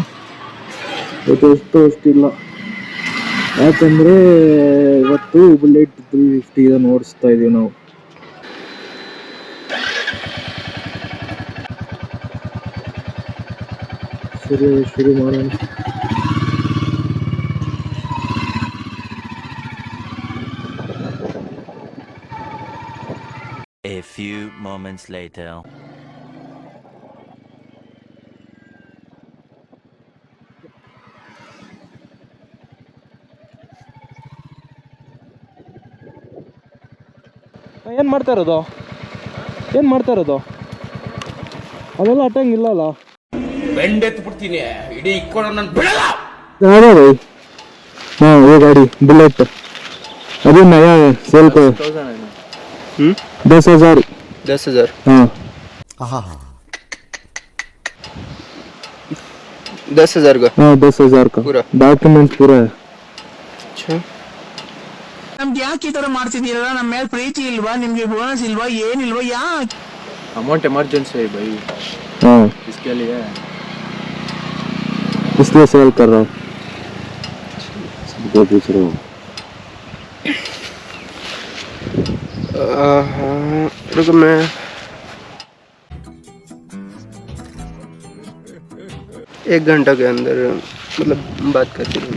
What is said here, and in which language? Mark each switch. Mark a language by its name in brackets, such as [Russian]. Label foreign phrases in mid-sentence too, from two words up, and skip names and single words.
[Kannada] ಇವತ್ತು ಎಷ್ಟು ಇಲ್ಲ, ಯಾಕಂದ್ರೆ ಇವತ್ತು ಬುಲೆಟ್ 350 ಇದನ್ನು ಓಡಿಸ್ತಾ ಇದೀವಿ ನಾವು. ಶುರು ಮಾಡೋಣ. [English] A few moments later. [Kannada] ಏನ್ ಮಾಡ್ತಾ ಇರೋದು? ಅದೆಲ್ಲ ಅಟ್ಟಂಗಿಲ್ಲ ಅಲ್ಲ. ಬೆಂಡೆತ್ತು ಬಿಡ್ತೀನಿ ಇಡೀ ಇಕ್ಕೊಂಡು ನಾನು ಬಿಡಲ್ಲ. ಅದೇ ಬೈ, [Hindi] हाँ ये गाड़ी बुलेट अभी नया है, सेल पे 10,000 हाँ 10,000 का? हाँ 10,000 का पूरा डॉक्यूमेंट पूरा है. अच्छा, [Kannada] ನಮ್ಗೆ ಯಾಕೆ ಈ ತರ ಮಾಡ್ತಿದ್ದೀರಲ್ಲ? ನಮ್ಮ ಮೇಲೆ ಪ್ರೀತಿ ಇಲ್ವಾ ನಿಮ್ಗೆ? ಬೋನಸ್ ಇಲ್ವಾ? ಏನಿಲ್ವಾ? ಯಾಕೆ? [Hindi] अमाउंट इमरजेंसी है भाई, हाँ इसके लिए इसलिए सेल कर रहा हूँ. सबको पूछ रहा हूँ. रुको मैं एक घंटा के अंदर मतलब बात करती हूँ.